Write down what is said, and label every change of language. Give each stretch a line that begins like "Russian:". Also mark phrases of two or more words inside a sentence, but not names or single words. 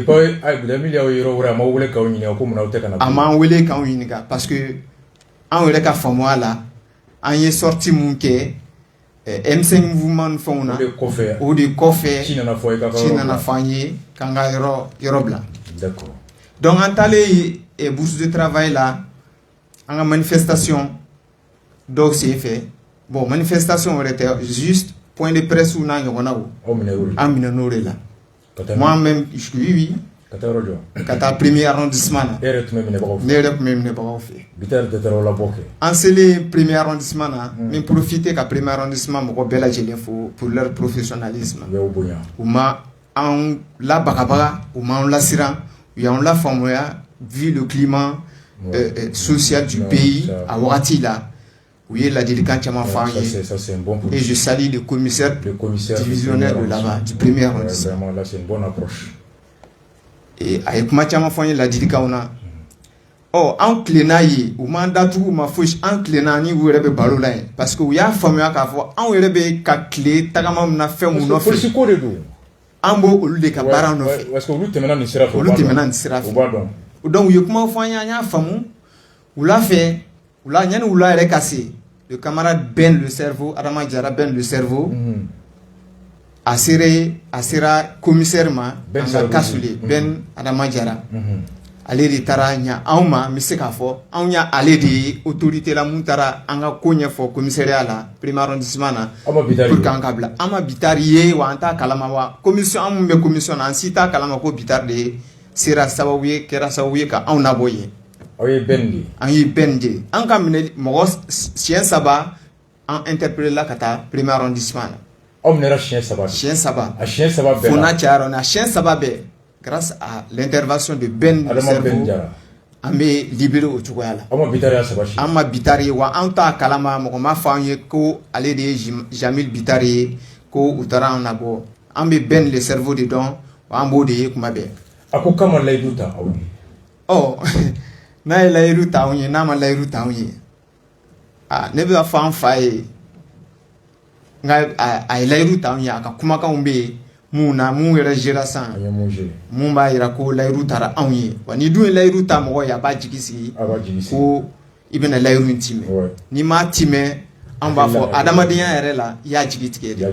Bambara: a m'an wele k'anw ɲininka
French: parce que
Bambara: anw yɛrɛ ka faamuya la an ye sortie mun kɛ M5 mouvement ni fɛnw na o de kɔfɛ ci nana fɔ an ye k'an ka yɔrɔ bila donc an taalen
French: bourse de travail
Bambara: la an ka manifestation dɔw sen fɛ
French: bon manifestation
Bambara: wɛrɛ tɛ
French: juste point de presse
Bambara: n'a ɲɔgɔnnaw an minɛ n'o de la
French: moi-même oui
Bambara: ka taa
French: premier arrondissement
Bambara: na ne yɛrɛ tun bɛ minɛbagaw fɛ an selen
French: premier arrondissement
Bambara: na min profiter ka
French: premier arrondissement
Bambara: mɔgɔ bɛɛ lajɛlen fo
French: pour leur professionnalisme
Bambara: u ma an labagabaga u m'an lasiran u y'an lafaamuya
French: vu le climat social du pays
Bambara: a wagati la u ye ladilikan caman fɔ an ye
French: et je salue le commissaire divisionnaire de là-bas du premier arrondissement
Bambara: a ye kuma caman fɔ an ye ladilikanw na an tilenna ye u m'an datugu u ma fosi an tilenna ni u yɛrɛ bɛ baro la yen
French: parce que
Bambara: u y'a faamuya k'a fɔ anw yɛrɛ bɛ ka tile tagama min na fɛn mun nɔfɛ polisiko de don an b'o olu de ka baara nɔfɛ
French: parce que
Bambara: olu tɛmɛna nin sira fɛ donc u ye kuma fɔ an ye an y'a faamu wula fɛ yanni wula yɛrɛ ka se
French: le camarade
Bambara: Ben le cerveau Adama Jara Ben le cerveau a sera commissaire ma an ka kasule Ben Adama Jara ale de taara ɲa anw ma n bɛ se k'a fɔ anw y' ale de ye autorité la mun taara an ka ko ɲɛfɔ commissariat la
French: premier arrondissement
Bambara: na
French: pour que
Bambara: an ka bila an ma Bitar ye wa an t'a kalama wa commission an mun bɛ commission na an si t'a kalama ko Bitar de kɛra sababu ye ka anw nabɔ yen an ye Ben de ye an ka minɛ mɔgɔ siɲɛ 3 an interpellé la ka taa
French: premier arrondissement
Bambara: na aw minɛra siɲɛ 3 a siɲɛ 3 bɛɛ la fo n'a cayara a siɲɛ 3 bɛɛ
French: grâce à l'intervention de
Bambara: Ben cerveau an bɛ libéré o cogoya la an ma Bitar ye wa an t'a kalama mɔgɔ ma fɔ an ye ko ale de ye Jamil Bitar ye ko u taara an nabɔ an bɛ Ben le cerveau de dɔn wa an b'o de ye kuma bɛɛ a ko k'a ma layidu ta aw ye n'a ye layidu ta anw ye n'a ma layidu ta anw ye ne bɛ fɔ an fa ye nka a ye layidu ta anw ye a ka kumakanw bɛ yen mun yɛrɛ zera san mun b'a jira ko layidu taara anw ye wa ni dun ye layidu ta mɔgɔ ye a b'a jigi sigi ko i bɛna layidu in timɛ n'i m'a timɛ an b'a fɔ adamadenya yɛrɛ la i y'a jigi tigɛ de.